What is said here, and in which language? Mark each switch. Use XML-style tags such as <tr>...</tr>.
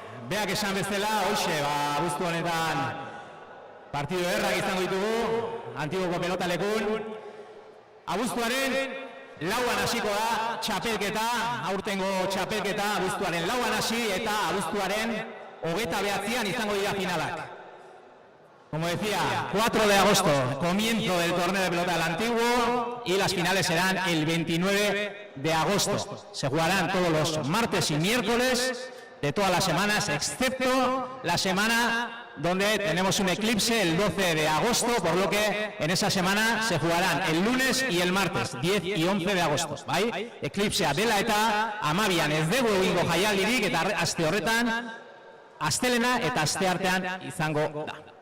<eu>Beak esan bezala, hoxe, abuztu honetan partidu errak izango ditugu, Antiguoko pilotalekun. Abuztuaren lauan hasiko da txapelketa, aurtengo txapelketa abuztuaren lauan hasi eta abuztuaren 29an izango dira finalak.</eu> <es>Como decía, 4 de agosto, comienzo del torneo de pelota del Antiguo y las finales serán el 29 de agosto. Se jugarán todos los martes y miércoles de todas las semanas, excepto la semana donde tenemos un eclipse el 12 de agosto, por lo que en esa semana se jugarán el lunes y el martes, 10 y 11 de agosto.</es> <eu>Eclipsea dela eta amabian ez dugu egingo jaialdirik eta aste horretan, astelena eta asteartean izango da.</eu>